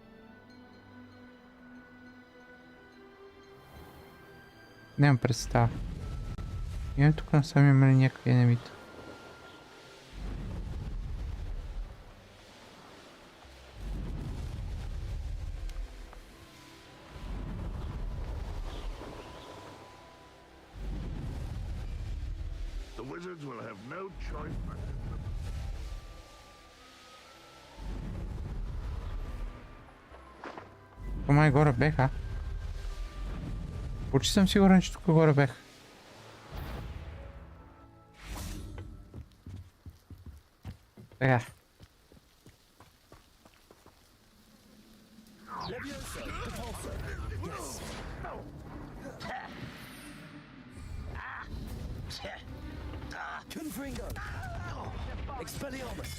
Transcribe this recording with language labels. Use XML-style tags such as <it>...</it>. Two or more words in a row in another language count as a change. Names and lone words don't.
<bg>Нямам представа. Имам тук насам има ли някакви енемита.</bg> <en>The wizards will have no choice but to...</en> <bg>Май горе беха. Почти съм сигурен, че тук горе бех. Така. Confringo! Expelliarmus!</bg>